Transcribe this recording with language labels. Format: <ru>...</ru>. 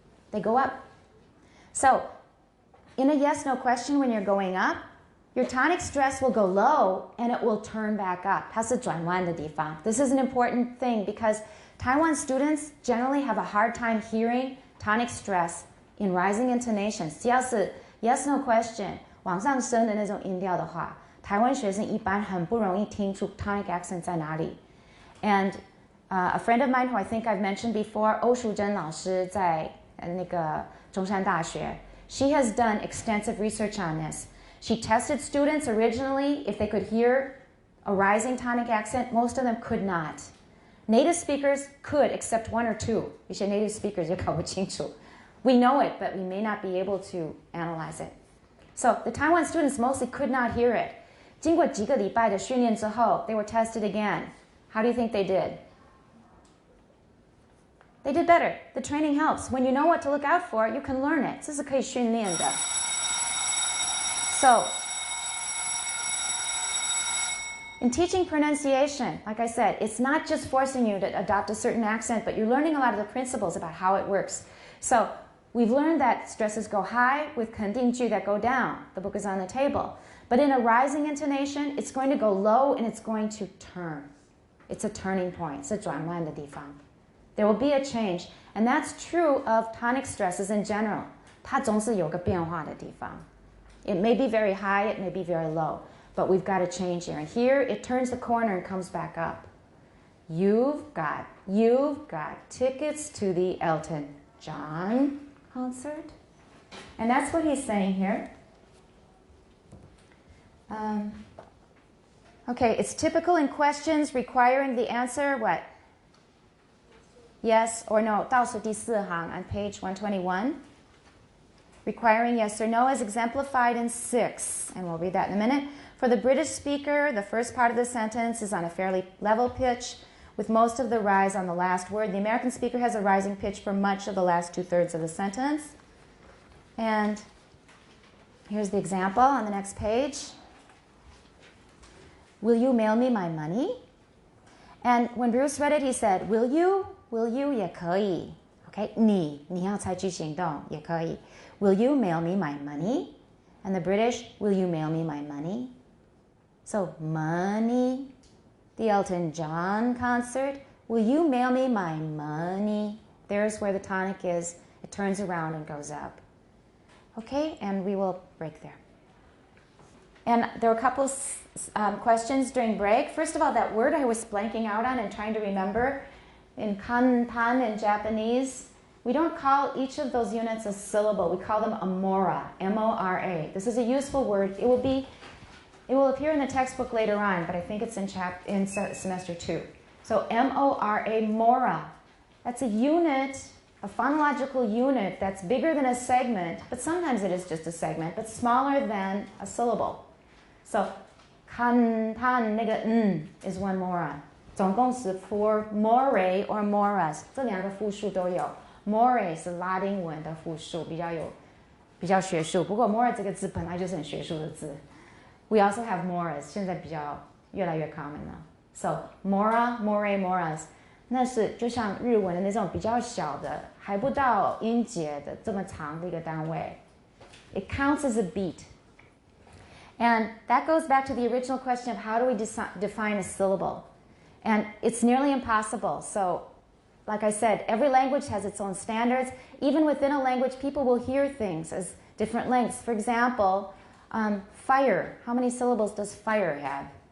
<en>They go up. So, in a yes-no question, when you're going up, your tonic stress will go low and it will turn back up.</en> <zh>它是转弯的地方.</zh> <en>This is an important thing because Taiwan students generally have a hard time hearing tonic stress in rising intonations.</en> <zh>只要是 yes-no question 往上升的那种音调的话，台湾学生一般很不容易听出 tonic accent 在哪里。</zh> <en>And a friend of mine who I think I've mentioned before,</en> <zh>欧淑珍老师在那个中山大学,</zh> <en>she has done extensive research on this. She tested students originally if they could hear a rising tonic accent. Most of them could not. Native speakers could, except one or two.</en> <zh>一些 native speakers 也搞不清楚.</zh> <en>We know it, but we may not be able to analyze it. So the Taiwan students mostly could not hear it.</en> <zh>经过几个礼拜的训练之后,</zh> <en>they were tested again. How do you think they did? They did better. The training helps. When you know what to look out for, you can learn it.</en> <zh>这是可以训练的.</zh> <en>So, in teaching pronunciation, like I said, it's not just forcing you to adopt a certain accent, but you're learning a lot of the principles about how it works. So, we've learned that stresses go high with 肯定句 that go down. The book is on the table. But in a rising intonation, it's going to go low and it's going to turn. It's a turning point.</en> <zh>是转弯的地方.</zh> <en>There will be a change. And that's true of tonic stresses in general.</en> <zh>它总是有个变化的地方.</zh> <en>It may be very high, it may be very low. But we've got to change here. And here, it turns the corner and comes back up. You've got tickets to the Elton John concert. And that's what he's saying here. Okay, it's typical in questions requiring the answer, what? Yes or no.</en> <zh>倒数第四行</zh> <en>on page 121. Requiring yes or no is exemplified in 6. And we'll read that in a minute. For the British speaker, the first part of the sentence is on a fairly level pitch, with most of the rise on the last word. The American speaker has a rising pitch for much of the last 2/3 of the sentence. And here's the example on the next page. Will you mail me my money? And when Bruce read it, he said, Will you</en> <zh>也可以. Okay, 你要采取行动也可以.</zh> <en>Will you mail me my money? And the British, will you mail me my money? So, money, the Elton John concert, will you mail me my money? There's where the tonic is. It turns around and goes up. Okay, and we will break there. And there were a couple questions during break. First of all, that word I was blanking out on and trying to remember, in kanpan in Japanese, we don't call each of those units a syllable. We call them a mora, M-O-R-A. This is a useful word. It will appear in the textbook later on, but I think it's in semester 2. So M-O-R-A, mora. That's a unit, a phonological unit that's bigger than a segment, but sometimes it is just a segment, but smaller than a syllable. So kanpan 那个 is one mora.</en> <zh>总共是 4 morae or moras. 这两个复数都有. Morae 是拉丁文的复数，比较学术。不过 mora 这个字本来就是很学术的字。</zh> <en>We also have moras.</en> <zh>现在越来越 common 了。</zh> <en>So mora, morae, moras.</en> <zh>那是就像日文的那种比较小的，还不到音节的这么长的一个单位。</zh> <en>It counts as a beat. And that goes back to the original question of how do we define a syllable? And it's nearly impossible. So like I said, every language has its own standards. Even within a language, people will hear things as different lengths. For example, fire. How many syllables does fire have?</en>